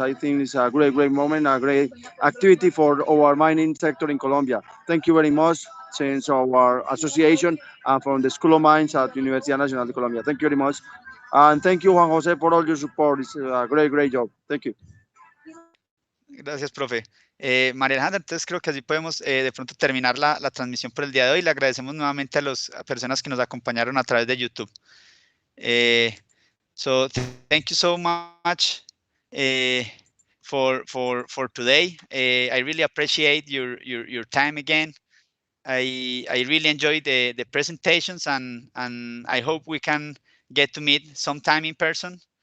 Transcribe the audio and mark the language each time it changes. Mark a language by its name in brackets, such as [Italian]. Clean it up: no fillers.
[English] I think it's a great moment, a great activity for our mining sector in Colombia. Thank you very much since our association and from the School of Mines at Universidad Nacional de Colombia. Thank you very much. And thank you, Juan Jose, for all your support. It's a great job. Thank you. [Spanish] Gracias, profe. María Alejandra, entonces creo que así podemos de pronto terminar la transmisión por el día de hoy. Le agradecemos nuevamente a las personas que nos acompañaron a través de YouTube. [English] So thank you so much for today. I really appreciate your time again. I really enjoyed the presentations, and I hope we can get to meet sometime in person.